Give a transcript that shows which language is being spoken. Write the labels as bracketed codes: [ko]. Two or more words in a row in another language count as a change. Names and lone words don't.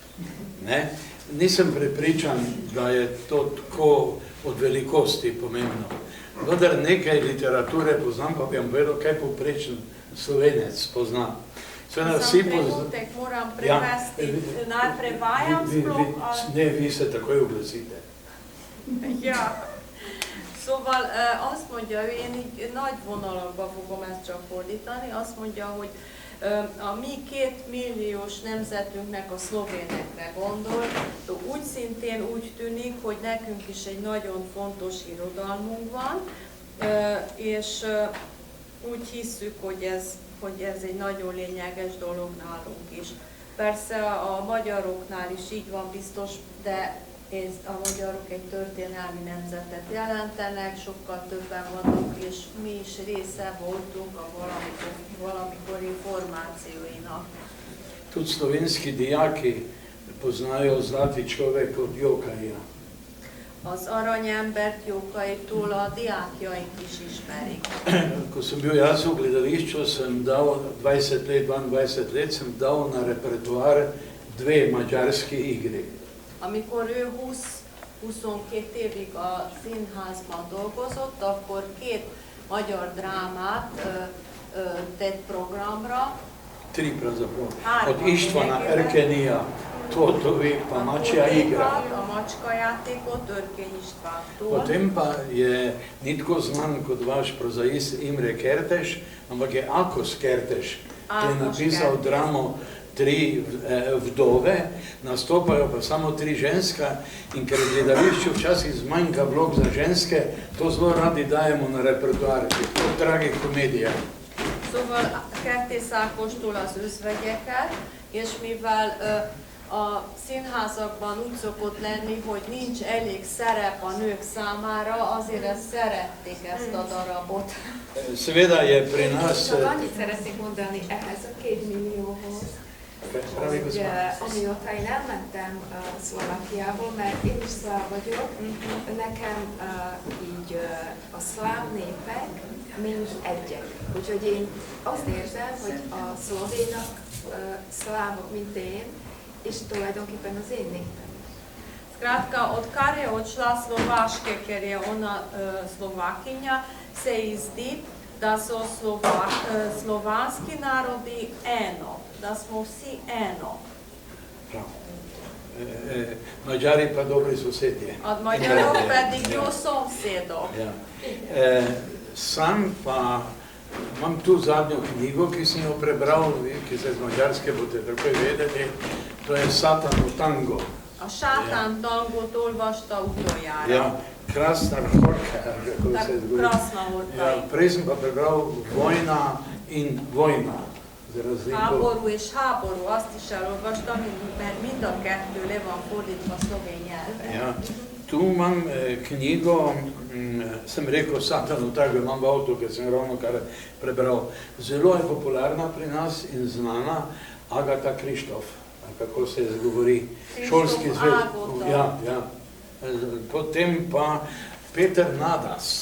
[sl] Nisem prepričan, da je to tako od velikosti pomembno. Vendar nekaj literature poznam, pa bi vam povedal, kaj povprečen Slovenec pozna. Sam trenutek moram prevesti, naj prevajam sploh? Ne, vi se takoj oglasite. Ja. [hu] Szóval azt mondja, én így nagy vonalakban fogom ezt csak fordítani, azt mondja, hogy a mi 2 milliós nemzetünknek a szlovénekre gondol, úgy szintén úgy tűnik, hogy nekünk is egy nagyon fontos irodalmunk van, és úgy hisszük, hogy ez egy nagyon lényeges dolog nálunk is. Persze a magyaroknál is így van biztos, de a magyarok egy történelmi nemzetet jelentenek, sokkal többen vannak, és mi is része voltunk a valamikori formációinak. [sl] Tudi slovenski dijaki poznajo Zlati človek od Jókaija. [hu] Az aranyembert Jókaitól a diákjaink is ismerik. [sl] Ko sem bil jaz v gledališču, sem dal 20 let, 22 let, sem dal na repertoár 2 mađarski igri. [hu] Amikor ő 20-22 évig a színházban dolgozott, akkor 2 magyar drámát tett programra. [sl] 3 pravzaprav. Od Ištvana Erkenija, Totovi, pa Mačja igra. [hu] A Mačka játékot Örkény Istvántól. [sl] Potem pa je ni tako znan kot vaš prozaist Imre Kertész, ampak je Ákos Kertész, ki je napisal dramo 3 vdove, nastopajo pa samo 3 ženska in ker v gledališču včasih zmanjka vlog za ženske, to zelo radi dajemo na repertoár, je to tragikomedija. [hu] Szóval Kertész Ákostól az özvegyeket, és mivel a színházakban úgy szokott lenni, hogy nincs elég szerep a nők számára, azért ezt szerették ezt a darabot. [sl] Seveda je pri nas... [hu] Csak annyit szeretnék mondani ehhez a 2 millióhoz, hogy amióta én elmentem Szlovákiából, mert én is szláv vagyok, nekem így a szláv népek mind egyek. Úgyhogy én azt érzem, hogy a szlovénak szlávok, mint én, és tulajdonképpen az én népem. [sl] Skratka, odkar je odšla Slovaške, ker je ona Slovakinja, se ji zdi, da so slovanski narodi eno, da smo vsi eno. Mađari pa dobri sosedje. [hu] A magyarok pedig jó szomszédok. [sl] Ja. Sam pa imam tu zadnjo knjigo, ki sem jo prebral, vi, ki ste z Mađarske, boste takoj vedeli, to je Satanov tango. [hu] A sátán tangót olvasta utoljára. [sl] Ja, Krasna Horka, kako se zgodi. Krasna Horka. Ja, prej sem pa prebral Vojna in vojna. [hu] Háború és háború, azt is elolvastam, mert mind a kettő le van fordítva szlovén nyelven. [sl] Ja. Tu imam knjigo, sem rekel Satanov tango, imam v avtu, ker sem ravno kar prebral. Zelo je popularna pri nas in znana Agatha Kristof, kako se izgovori, šolski zvezd. Ja, ja. Potem pa Peter Nadas.